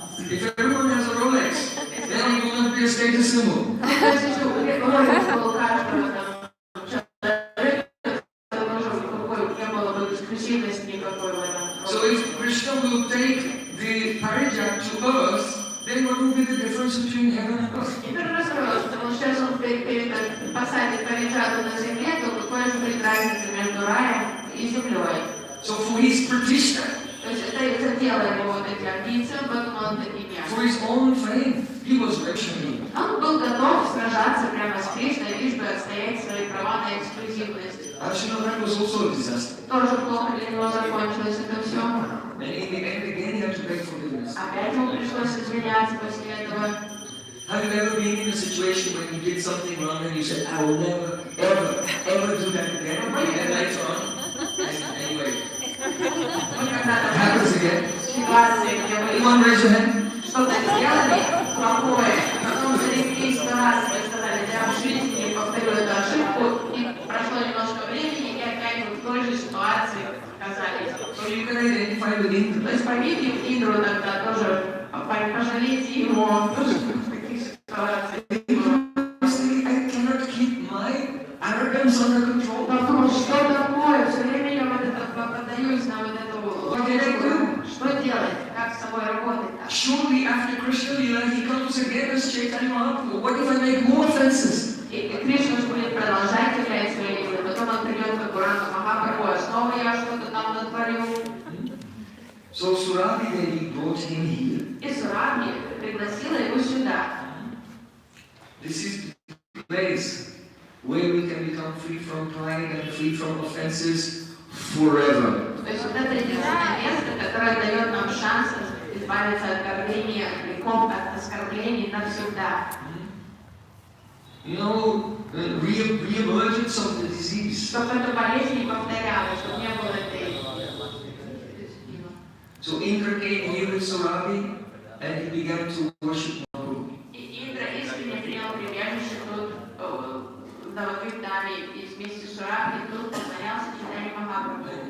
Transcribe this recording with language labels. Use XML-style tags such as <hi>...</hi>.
<en>If everyone has a Rolex, then it will not be a status symbol.</en> <ru>То есть если у Ролекса был каждого там человека, то тоже не было бы эксклюзивности никакой в этом.</ru> <en>So if Krishna will take the parijat to earth, then what will be the difference between heaven and earth?</en> <ru>И расстроилась, потому что сейчас он посадит Париджату на земле, то какой же будет разница между раем и землей.</ru> <en>So for his pratishtha,</en> <ru>То есть это задело его вот эти амбиции, он подумал над ними.</ru> <en>for his own fame, he was revolutionary.</en> <ru>Он был готов сражаться прямо с Кришной, лишь бы отстоять свои права на эксклюзивность.</ru> <en>Actually, that was also a disaster.</en> <ru>Тоже плохо для него закончилось это все.</ru> <en>And in the end, again, he had to beg forgiveness.</en> <ru>Опять ему пришлось извиняться после этого.</ru> <en>Have you ever been in a situation when you did something wrong and you said, I will never, ever, ever do that again? And then later on, anyway,</en> <ru>Мы когда-то</ru> <en>it happens again.</en> <ru>в ситуации, где вы</ru> <en>Anyone raise your hand?</en> <ru>что-то сделали плохое, потом зареклись на раз, вы сказали, я в жизни не повторю эту ошибку, и прошло немножко времени, и опять вы в той же ситуации оказались.</ru> <en>So you can identify with Indra.</en> <ru>То есть помните Индру тогда тоже, пожалейте его, тоже в таких ситуациях.</ru> <en>I cannot keep my arrogance under control.</en> <ru>Потому что такое, все время я вот это поддаюсь на вот эту логику. Что делать, как с собой работать?</ru> <en>Shortly after Krishna Lila, he comes again as Chaitanya Mahaprabhu. What if I make more offenses?</en> <ru>И Кришна же будет продолжать являть свои лилы. Потом он придет к Гурану Махапрабху, а снова я что-то там натворю.</ru> <en>So Surabhi Devi brought him here.</en> <ru>И Сурабхи пригласила его сюда.</ru> <en>This is the place where we can become free from pride and free from offenses forever.</en> <ru>То есть вот это единственное место, которое дает нам шанс избавиться от гордыни, от грехов, от оскорблений навсегда.</ru> <en>You know, the re-emergence of the disease.</en> <ru>Чтобы эта болезнь не повторялась, чтобы не было этой...</ru> <en>So Indra came here with Surabhi and he began to worship Mahaprabhu.</en> <ru>И Индра искренне принял прибежище тут, в Навагвиндане, и вместе с Сурабхи тут поклонялся Чайтанье Махапрабху.</ru>